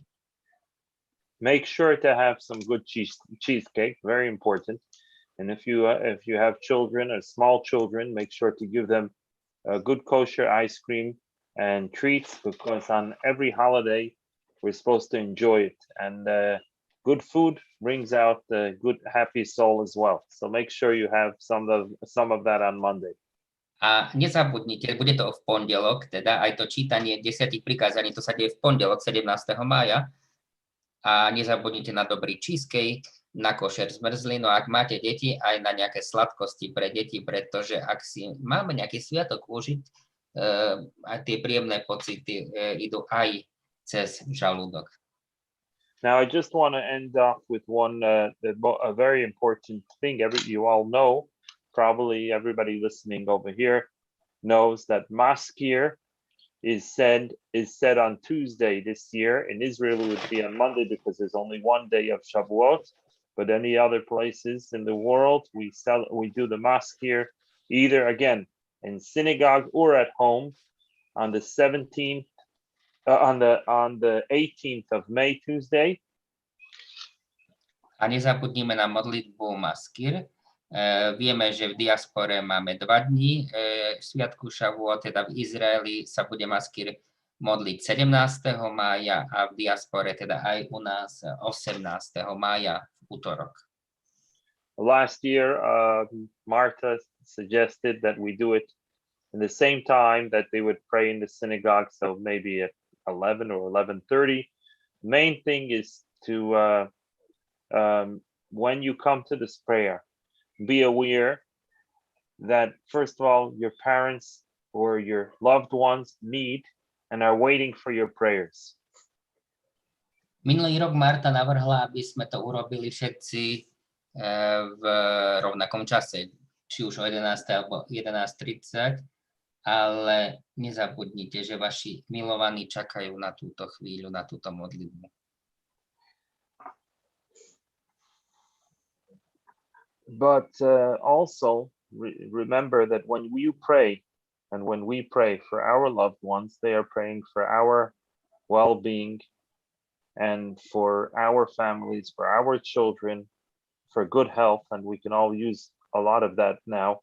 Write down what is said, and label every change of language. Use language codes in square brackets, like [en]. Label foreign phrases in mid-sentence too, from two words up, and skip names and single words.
[en] Make sure to have some good cheesecake, very important. And if you have children or small children, make sure to give them good kosher ice cream and treats, because on every holiday we're supposed to enjoy it. And good food brings out the good, happy soul as well. So make sure you have some of that on Monday. [sk] A nezabudnite, bude to v pondelok, teda aj to čítanie 10 prikázaní, to sa deje v pondelok 17. mája. A nezabudnite na dobrý cheesecake, na košer zmrzlinu, ak máte deti, aj na nejaké sladkosti pre deti, pretože ak si máme nejaký sviatok užiť, a tie príjemné pocity idú aj cez žalúdok. [en] Now, I just want to end off with a very important thing. You all know, probably everybody listening over here knows that Maskir is said on Tuesday this year. In Israel, it would be on Monday because there's only one day of Shavuot. But any other places in the world, we do the Maskir either again in synagogue or at home on the 17th, on the 18th of May, Tuesday. [sk] A nezabudnime na modlitbu Maskir. Vieme, že v diaspore máme 2 dní sviatku Shavuot, teda v Izraeli sa bude Maskir modliť 17. mája a v diaspore, teda aj u nás 18. mája v útorok. [en] Last year, Martha suggested that we do it in the same time that they would pray in the synagogue, so maybe at 11 or 11:30. Main thing is to, when you come to this prayer, be aware that, first of all, your parents or your loved ones need and are waiting for your prayers. [sk] Minulý rok Marta navrhla, aby sme to urobili všetci v rovnakom čase, či už o 11. alebo 11:30, ale nezabudnite, že vaši milovaní čakajú na túto chvíľu, na túto modlitbu. [en] But also remember that when you pray, and when we pray for our loved ones, they are praying for our well-being and for our families, for our children, for good health, and we can all use a lot of that now.